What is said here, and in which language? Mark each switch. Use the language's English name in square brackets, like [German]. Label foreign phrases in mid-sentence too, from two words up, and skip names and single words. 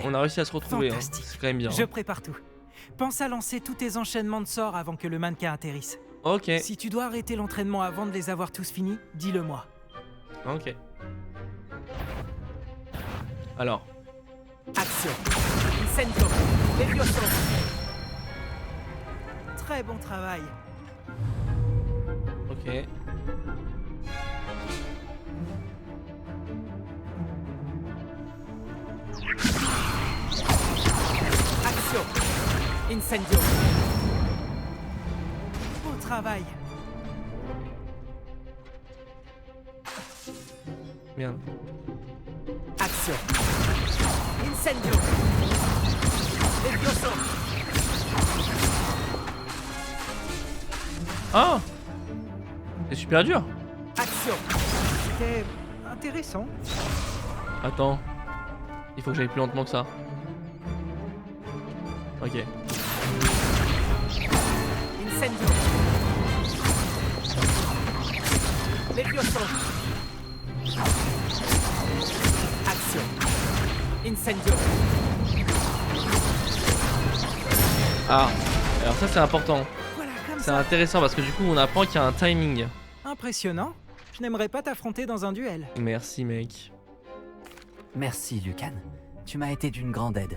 [French] On a réussi à se retrouver. Hein. Fantastique. C'est quand même bien. Je prépare tout. Pense à lancer tous tes enchaînements de sorts avant que le mannequin atterrisse. Ok. Si tu dois arrêter l'entraînement avant de les avoir tous finis, dis-le-moi. Ok. Alors. Action. Incendio. Levioso. Très bon travail. Ok. Action. Incendio. Beau travail. Merde. Action. Incendio. Levioso. Ah! C'est super dur. Action. C'était intéressant. Attends. Il faut que j'aille plus lentement que ça. Ok. Incendio. Levioso. Action. Incendio. Ah. Alors ça c'est important. Voilà, comme C'est ça. intéressant parce que du coup on apprend qu'il y a un timing. Impressionnant. Je n'aimerais pas t'affronter dans un duel. Merci mec. Merci Lucan. Tu m'as été d'une grande aide.